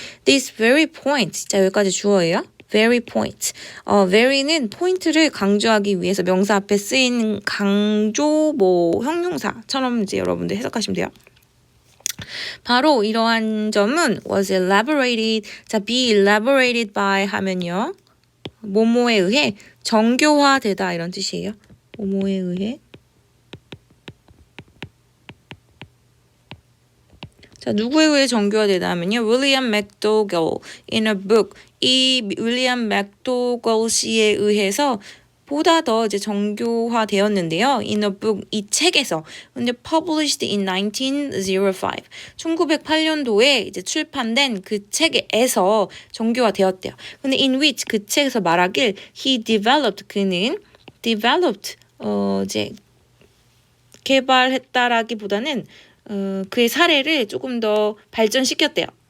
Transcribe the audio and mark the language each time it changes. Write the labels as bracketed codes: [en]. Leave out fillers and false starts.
[en] This very point 자 [ko] 여기까지 주어예요. [en] very point. [ko] very는 포인트를 강조하기 위해서 명사 앞에 쓰인 강조 뭐 형용사처럼 이제 여러분들 해석하시면 돼요. 바로 이러한 점은 [en] was elaborated. 자, be elaborated by 하면요. [ko] 뭐뭐에 의해 정교화되다 이런 뜻이에요. 뭐뭐에 의해. 자, 누구에 의해 정교화되다 하면요. [en] William McDougall in a book. [ko] 이 윌리엄 맥도걸 씨에 의해서 보다 더 이제 정교화되었는데요. [en] In a book, [ko] 이 책에서. [en] 근데 published in 1905. [ko] 1908년도에 이제 출판된 그 책에서 정교화되었대요. 근데 in which 그 책에서 말하길 [en] he developed [ko] 그는 developed 이제 개발했다라기보다는 그의 사례를 조금 더 발전시켰대요.